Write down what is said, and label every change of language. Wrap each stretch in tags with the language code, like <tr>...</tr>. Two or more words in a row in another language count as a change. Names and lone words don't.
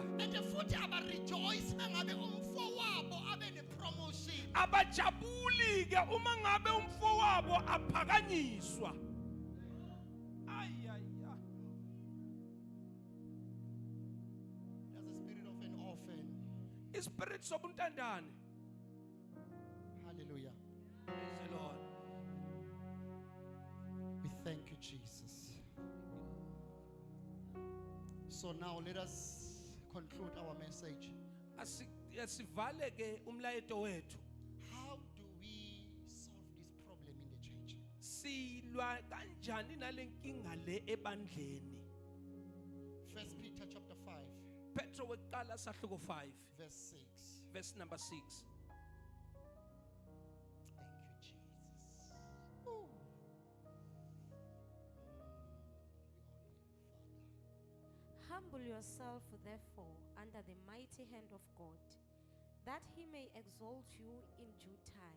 <zu>and futhi abarejoice mangabe umfowabo abe ne-promotion. abajabuli ke uma ngabe umfowabo aphakanyiswa.</zu> <en>There's a spirit of an orphan.</en> <zu>Ispirit sobuntandane.</zu> <en>Hallelujah. Praise the Lord. We thank you, Jesus. So now let us conclude our message.</en> <zu>Asivale ke umlayeto wethu.</zu> <en>How do we solve this problem in the church?</en> <zu>Silwa kanjani nalenkinga le ebandleni?</zu> <en>1 Peter chapter 5,</en> <zu>Petro weqala sahluko 5</zu> <en>verse 6. verse number 6. Thank you, Jesus. Ooh. Humble yourself, therefore, under the mighty hand of God, that he may exalt you in due time.</en>